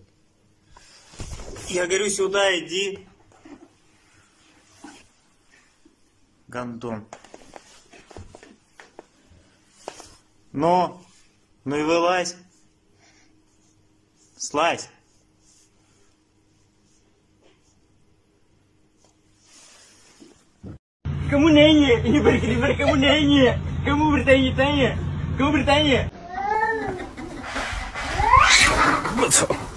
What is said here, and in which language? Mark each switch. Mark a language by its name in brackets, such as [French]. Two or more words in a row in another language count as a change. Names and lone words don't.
[Russian] Я говорю, сюда иди. Гандон. Ну и вылазь. Слазь. [Indonesian] Kamu nanya, ini berkelibar kamu nanya. Kamu bertanya-tanya. Kamu bertanya. Betul.